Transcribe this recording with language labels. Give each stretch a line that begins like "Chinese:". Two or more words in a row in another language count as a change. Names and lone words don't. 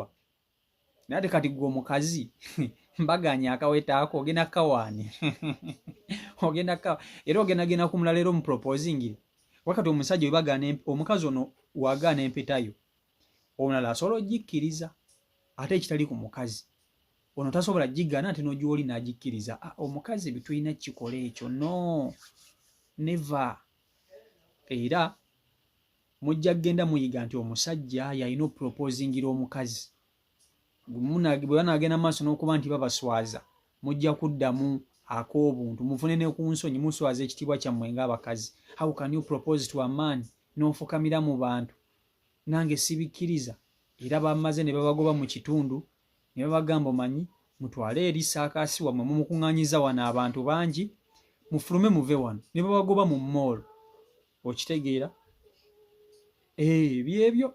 Ganda: Naye ate kati ggwe omukazi mbaganya akaweta ako ogenda kawaani era ogendagenda ku mulala era omuproposingire. Wakati omusajja webagaana, omukazi ono wagaana empetayo, omulala asobola ogikkiriza, ate ekitali ku mukazi ono tasobola gigaana ate n'ogyoli n'agikkiriza. Omukazi bitulina kikola ekyo,
English: no, never.
Ganda: Era mujja kgenda muyiga nti omusajja yalina oproposingira omukazi. Bwe banaagenda maaso n'okuba nti babaswaza, mujja kuddamu ak'obuntu, mufune ne ku nsonyi, muswaza ekitiibwa kyammwe ng'abakazi.
English: How can you propose to a man
Ganda: n'ofukamira mu bantu? Nange sibikkiriza. Era bamaze ne babagoba mu kitundu ne babagamba omanyi mutwale eri saakaasi wammwe mumukuŋŋaanyiza wano abantu bangi, mufulume muve wano, ne babagoba mu moolo. Okitegeera? Byebyo.